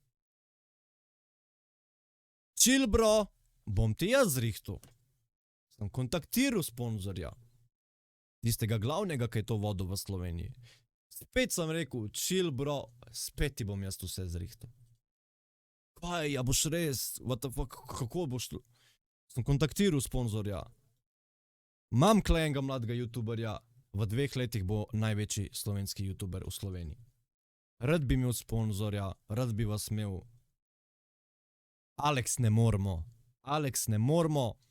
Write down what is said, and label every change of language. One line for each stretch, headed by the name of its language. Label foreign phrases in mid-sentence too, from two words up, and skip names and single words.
English: Chill, bro,
Slovenian: bom ti jaz zrihtal. Sem kontaktiral sponzorja, tistega glavnega, ki je to vodil v Sloveniji. Spet sem rekel,
English: chill, bro,
Slovenian: spet ti bom jaz vse zrihtal. Kaj, a boš res,
English: what the fuck,
Slovenian: kako boš tu? Sem kontaktiral sponzorja. Imam kle enega mladega YouTuberja, v 2 letih bo največji slovenski YouTuber v Sloveniji. Rad bi imel sponzorja, rad bi vas imel. Aleks, ne moramo. Aleks, ne moramo.